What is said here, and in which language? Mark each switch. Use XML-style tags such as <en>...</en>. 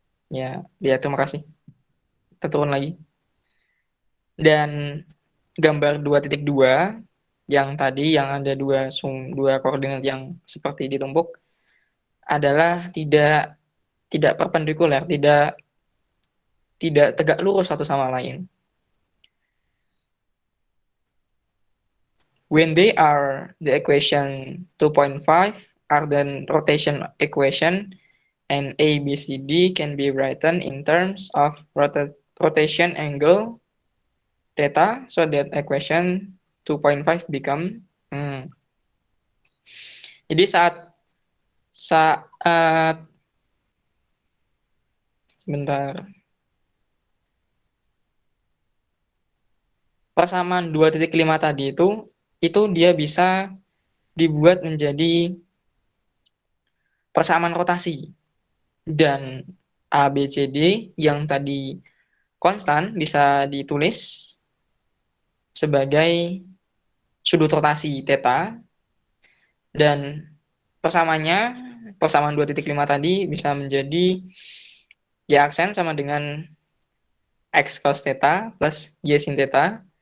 <id>Ya, terima kasih. Kita turun lagi. Dan gambar 2.2 yang tadi yang ada dua koordinat yang seperti ditumpuk adalah tidak perpendikular, tidak tegak lurus satu sama lain.</id> <en>When they are the equation 2.5 are the rotation equation, and A, B, C, D can be written in terms of rotation angle theta, so that equation 2.5 become</en> <id>Jadi saat sebentar. Persamaan 2.5 tadi itu dia bisa dibuat menjadi persamaan rotasi. dan A, B, C, D yang tadi konstan bisa ditulis sebagai sudut rotasi theta, dan persamaan 2,5 tadi bisa menjadi Y aksen sama dengan X cos theta plus Y sin theta.</id>